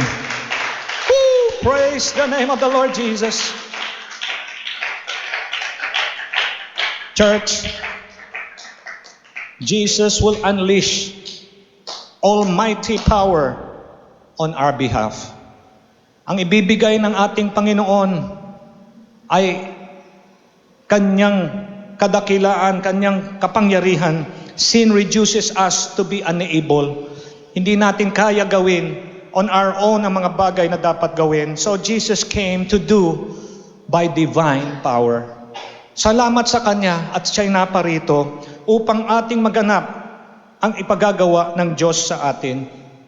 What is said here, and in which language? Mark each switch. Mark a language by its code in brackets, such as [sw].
[en] Woo! Praise the name of the Lord Jesus. Church, Jesus will unleash almighty power on our behalf. [tl] Ang ibibigay ng ating Panginoon ay kanyang kadakilaan, kanyang kapangyarihan. [en] Sin reduces us to be unable. [tl] Hindi natin kaya gawin [en] on our own [tl] ang mga bagay na dapat gawin. [en] So Jesus came to do by divine power. [tl] Salamat sa Kanya at siya'y naparito upang ating maganap ang ipagagawa ng Diyos sa atin.